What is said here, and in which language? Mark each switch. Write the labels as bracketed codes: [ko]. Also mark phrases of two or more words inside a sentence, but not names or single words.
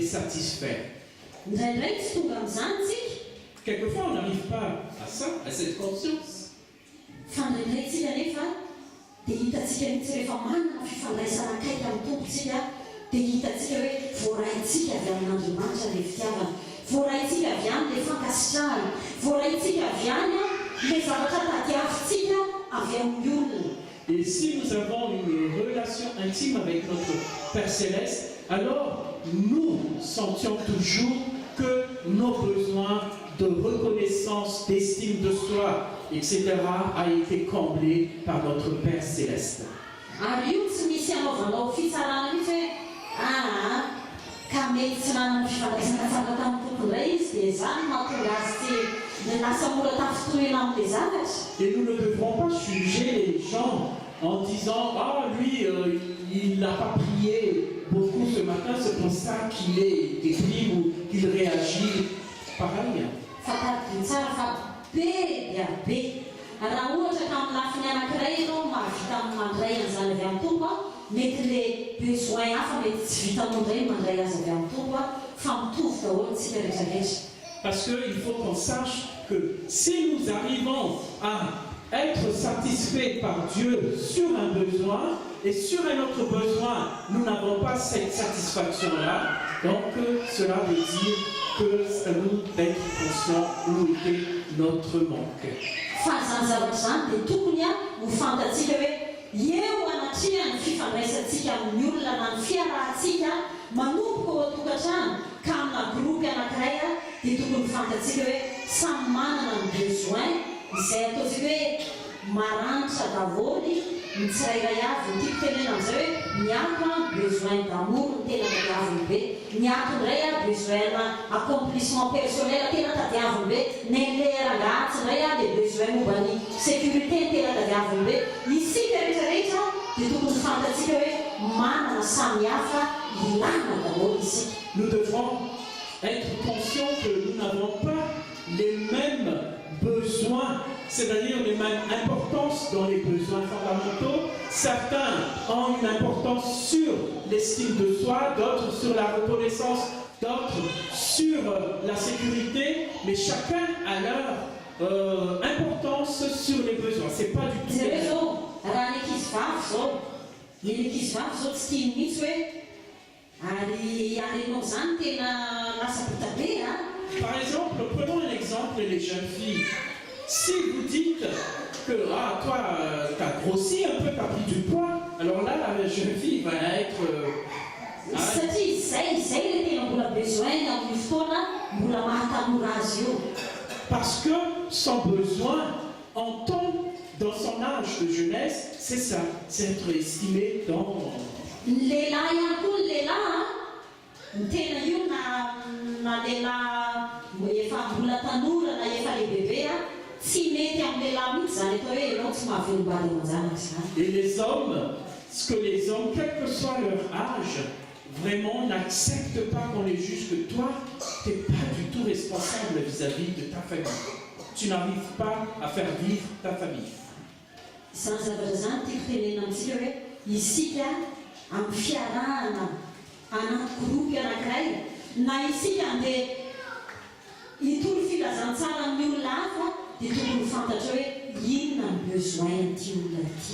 [fr] satisfaire. [mg] Indraindray tsy tonga amin'izany tsika. [fr] Quelquefois, on n'arrive pas à ça, à cette conscience. [mg] Fa indraindrayntsika nefa dia hitantsika mihitsy rehefa manana fifandraisana akaiky amin'ny tompontsika dia hitantsika hoe voarahintsika avy amin'Andriamanitra ilay fitiavana, voarahintsika avy any ilay fankasitrahana, voarahintsika avy any ilay zavatra tadiavintsika avy amin'ny olona. [fr] Et si nous avons une relation intime avec notre Père Céleste, alors nous sentions toujours que nos besoins de reconnaissance, d'estime de soi, etc. a été comblés par notre Père Céleste. [mg] Ary io tsy misy anaovanao fitsarana mihitsy hoe ka mety tsy nanana fifandraisana tsara tamin'ny tompondray izy dia zany mahatonga azy tsy lasa mora tafitohina amin'ilay zavatra. [fr] Et nous ne devrons pas juger les gens en disant « Ah, lui, il n'a pas prié beaucoup ce matin, c'est pour ça qu'il est déprimé ou qu'il réagit pareil. » [mg] Fatadiny tsara fa be dia be. Raha ohatra ka amin'ny lafiny anankiray ianao mahavita amin'ny mandray an'izany avy amin'ny tompo mety le besoin hafa mety tsy vitanao indray mandray azy avy amin'ny tompo fa mitovy daholo tsika rehetrarehetra. [fr] Parce qu'il faut qu'on sache que si nous arrivons à être satisfaits par Dieu sur un besoin et sur un autre besoin, nous n'avons pas cette satisfaction-là, donc cela veut dire que ça nous d'être conscients où était notre manque. [mg] Fa zany zavatra zany dia tokony ho fantatsika hoe eo anatrehany fifandraisantsika amin'ny olona na ny fiarahantsika manomboka ao an-tokantrano ka amina gropy anankiray dia tokony fantatsika hoe samy manana ny besoin izay ataontsika hoe maranitra daholo ny tsirairay avy ny tiako tenena amin'izay hoe miato [fr] besoin d'amour [mg] ny tena tadiaviny be, miato indray [fr] besoin accomplissement personnel [mg] tena tadiaviny be, nenlerangahitsy indray dia besoin momba ny sécurité tena tadiaviny be. Isika rehetrarehetra dia tokony fantatsika hoe manana samihafa ilana daholo isika. [fr] Nous devrons être conscients que nous n'avons pas les mêmes besoins, c'est-à-dire les mêmes importances dans les besoins fondamentaux. Certains ont une importance sur l'estime de soi, d'autres sur la reconnaissance, d'autres sur la sécurité, mais chacun a leur importance sur les besoins. C'est pas du tout. [mg] Raha ny ankizy vavy zao tsy tiany mihitsy hoe ary arenao zany tena lasa bota be. [fr] Par exemple, prenons un exemple les jeunes filles. Si vous dites que toi, tu as grossi un peu, tu as pris du poids, alors là, la jeune fille va être... [mg] Satria izay le tena mbola besoin amin'ny fotoana mbola mahatanora azy io. [fr] Parce que son besoin entend dans son âge de jeunesse, c'est ça, c'est être estimé dans... [mg] Ny lehilahy ihany koa ny lehilahy ny tena io na lehilahy efa mbola tanora na efa lehibe tsy mety amin'ny lehilahy mihitsy zany atao hoe ianao tsy mahavelom-bady amanjanaka zany. [fr] Et les hommes, ce que les hommes, quel que soit leur âge, vraiment n'acceptent pas qu'on les juge que toi, tu n'es pas du tout responsable vis-à-vis de ta famille. Tu n'arrives pas à faire vivre ta famille. [mg] Zany zavatra zany tiako tenena amintsika hoe isika amin'ny fiarahana anaty gropy anankiray na isika andeha hitolo filazantsara amin'ny olona hafa dia tokony fantatra hoe inona ny besoin an'ity olona ity.